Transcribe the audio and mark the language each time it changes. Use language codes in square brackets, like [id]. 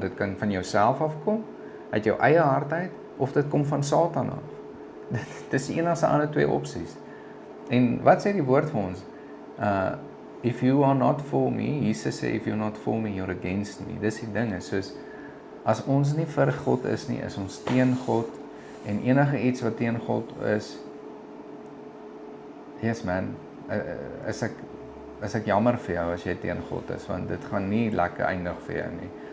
[af] Dit kan van jouself afkom, uit jou eie hart uit, of dit kom van Satan af. Dit is die enigste ander 2 opsies. En wat sê die woord vir ons? [en] If you are not for me, [af] Jesus sê, [en] if you're not for me, you're against me. [af] Dis die ding is, soos, as ons nie vir God is nie, is ons teen God, en enige iets wat teen God is, [en] yes man, [af] is ek jammer vir jou as jy teen God is, want dit gaan nie lekker eindig vir jou nie.